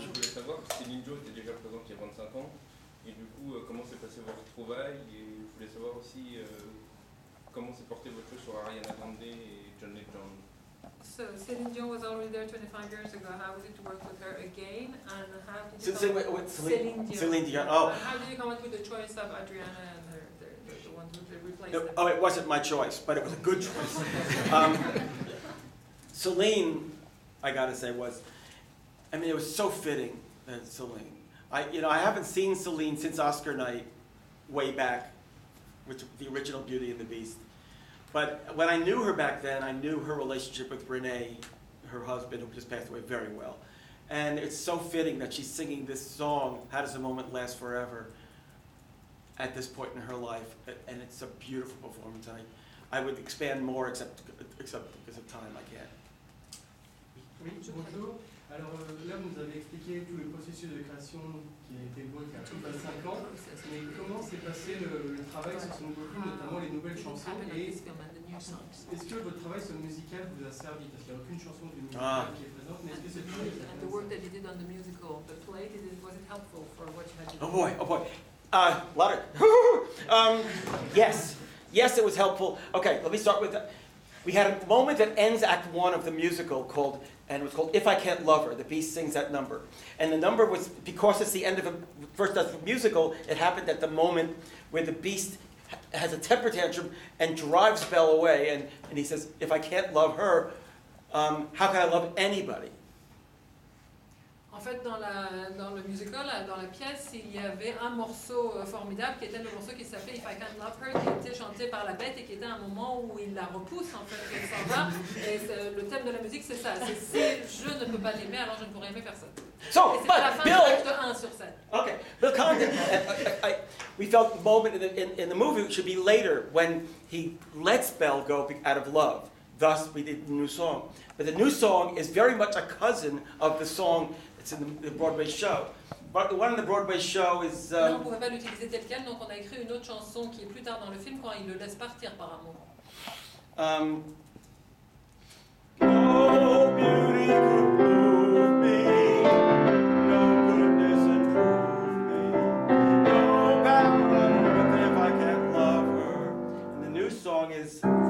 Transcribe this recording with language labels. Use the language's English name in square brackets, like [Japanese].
[French] je voulais savoir, Céline Dion était déjà présente il y a 25 ans, et du coup, comment s'est passé votre retrouvaille, et je voulais savoir aussi comment s'est porté votre jeu sur Ariana Grande et John Legend. [English] So Céline Dion was already there 25 years ago. How was it to work with her again? And how did you Céline Dion. Céline Dion. Oh. And how did you come up with the choice of Adriana and the one who replaced No, them? oh, it wasn't my choice, but it was a good choice. Celine, I gotta say, it was so fitting that Celine. I haven't seen Celine since Oscar night, way back, with the original Beauty and the Beast. But when I knew her back then, I knew her relationship with Renee, her husband, who just passed away, very well. And it's so fitting that she's singing this song, How Does a Moment Last Forever, at this point in her life. And it's a beautiful performance. I would expand more, except because of time, I can't. [French] Oui, bonjour. Alors là, vous nous avez expliqué tout le processus de création qui a été beau il y a tout 25 ans. Mais comment s'est passé le travail sur ce nouveau film, notamment les nouvelles chansons, et est-ce que votre travail sur le musical vous a servi? Parce qu'il n'y a aucune chanson du musical qui est présente, mais est-ce que c'est tout? [English] And the work that you did on the musical, the play, was it helpful for what you had to do? Oh boy. Lot of, yes. Yes, it was helpful. Okay, let me start with that. We had a moment that ends Act 1 of the musical and it was called If I Can't Love Her. The Beast sings that number. And the number was, because it's the end of the first act of the musical, it happened at the moment where the Beast has a temper tantrum and drives Belle away. And he says, if I can't love her, how can I love anybody? [French] En fait, dans le musical, dans la pièce, il y avait un morceau formidable qui était le morceau qui s'appelait If I Can't Love Her, qui était chanté par la Bête et qui était un moment où il la repousse, en fait, qu'elle s'en va. Et le thème de la musique, c'est ça. C'est si je ne peux pas l'aimer, alors je ne pourrai aimer personne. [English] So, [French] et c'est à la fin de l'acte 1 sur scène. [English] Okay, Bill Condon, we felt the moment in the movie should be later when he lets Belle go out of love. Thus, we did the new song. But the new song is very much a cousin of the song that's in the Broadway show. But the one in the Broadway show is... [French] Non, on ne pouvait pas l'utiliser tel quel, donc on a écrit une autre chanson qui est plus tard dans le film quand il le laisse partir par amour. [English] No beauty could move me, no goodness improve me, no power on earth if I can't love her. And the new song is...